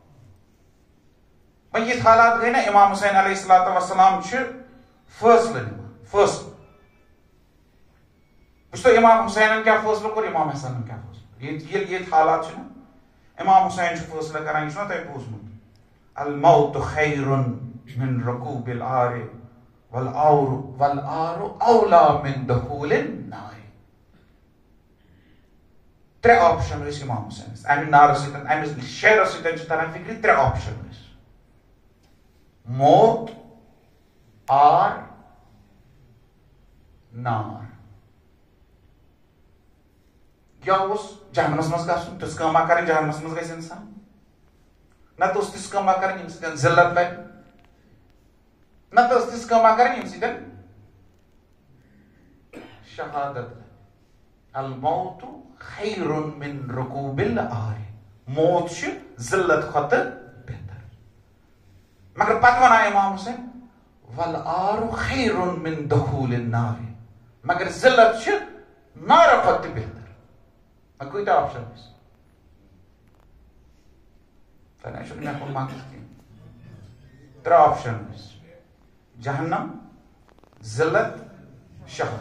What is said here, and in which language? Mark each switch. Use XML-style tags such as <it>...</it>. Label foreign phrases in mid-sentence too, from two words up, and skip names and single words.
<ks>وۄنۍ یِژھ حالات گٔے نا, امام حسین</ks> <ar>علیہ الصلوۃ والسلام</ar> <ks>چھِ فٲصلہٕ نِوان, فٲصلہٕ. وٕچھتو امام حسینن کیٛاہ فٲصلہٕ کوٚر, امام حسنن کیٛاہ فٲصلہٕ. ییٚلہِ ییٚتہِ حالات چھِ نا, امام حسین چھُ فٲصلہٕ کران, یہِ چھُنا تۄہہِ بوٗزمُت,</ks> <ar>الموت خیر من رکوب العار والعار اولا من دخول النار.</ar> <ks>ترٛےٚ آپشن ٲسۍ امام حسینس امہِ نارٕ سۭتۍ, امہِ شعرٕ سۭتۍ چھِ تران فکرِ, ترٛےٚ آپشن ٲسۍ, موت, آر, نار. کیٛاہ اوس جہنمس منٛز گژھُن, تِژھ کٲما کرٕنۍ جہنمس منٛز گژھِ انسان, نتہٕ اوس تِژھ کٲما کرٕنۍ ییٚمہِ سۭتۍ ذلت لبہِ, نتہٕ ٲس تِژھ کٲما کرٕنۍ ییٚمہِ سۭتۍ شہادت لبہِ.</ks> <ar>الموت خیر من رکوب العار,</ar> <ks>موت چھُ ذلت کھۄتہٕ بہتر. مگر پتہٕ ونان امام حسین</ks> <ar>والعار خیر من دخول النار,</ar> <ks>مگر ذلت چھُ نارٕ کھۄتہٕ تہِ بہتر. کۭتیاہ آپشن ٲسۍ, تۄہہِ چھُنہٕ مےٚ کُن مقصد کینٛہہ, ترٛےٚ آپشن ٲسۍ, جہنم, ذلت, شہادت.</ks>